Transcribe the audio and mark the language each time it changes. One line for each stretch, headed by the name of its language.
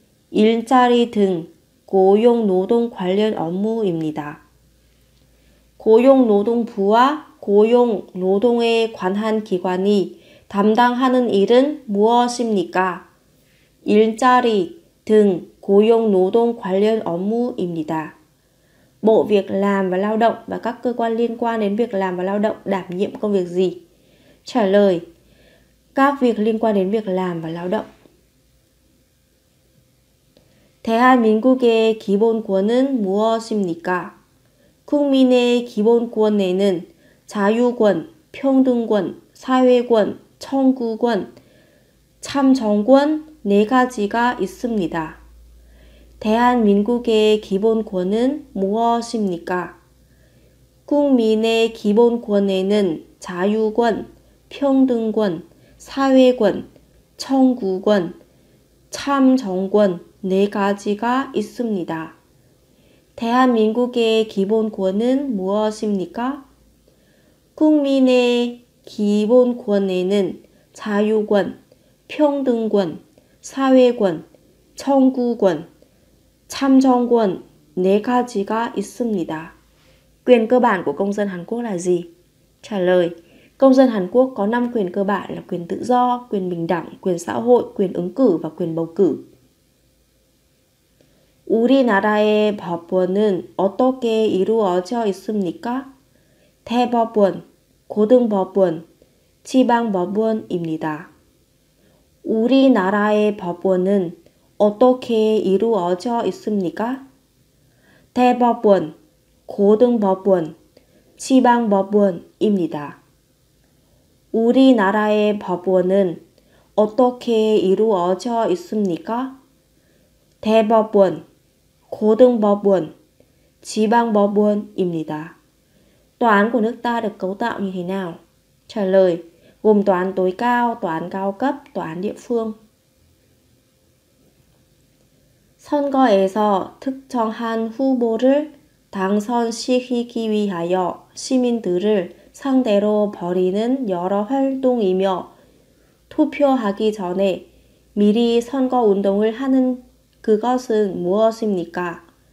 Korean: 일자리 등 고용노동 관련 업무입니다. 고용노동부와 고용, 노동에 관한 기관이 담당하는 일은 무엇입니까? 일자리 등 고용 노동 관련 업무입니다.
Vietnamese: Bộ Việc làm và Lao động và các cơ quan liên quan đến việc làm và lao động đảm nhiệm công việc gì? Trả lời: các việc liên quan đến việc làm và lao động.
Korean: 대한민국의 기본권은 무엇입니까? 국민의 기본권에는 자유권, 평등권, 사회권, 청구권, 참정권 4가지가 있습니다. 대한민국의 기본권은 무엇입니까? 국민의 기본권에는 자유권, 평등권, 사회권, 청구권, 참정권 4가지가 있습니다. 대한민국의 기본권은 무엇입니까? 국민의 기본권에는 자유권, 평등권, 사회권, 청구권, 참정권 4가지가 있습니다.
Vietnamese: Quyền cơ bản của công dân Hàn Quốc là gì? Trả lời: công dân Hàn Quốc có 5 quyền cơ bản là quyền tự do, quyền bình đẳng, quyền xã hội, quyền ứng cử và quyền bầu cử.
Korean: 우리나라의 법원은 어떻게 이루어져 있습니까? 대법원, 고등법원, 지방법원입니다. 우리나라의 법원은 어떻게 이루어져 있습니까? 대법원, 고등법원, 지방법원입니다. 우리나라의 법원은 어떻게 이루어져 있습니까? 대법원, 고등법원, 지방법원입니다.
Vietnamese: Tòa án của nước ta được cấu tạo như thế nào? Trả lời: gồm tòa án tối cao, tòa án cao cấp, tòa án địa phương.
Korean: 선거에서 특정한 후보를 당선시키기 위하여 시민들을 상대로 벌이는 여러 활동이며 투표하기 전에 미리 선거운동을 하는 그것은 무엇입니까?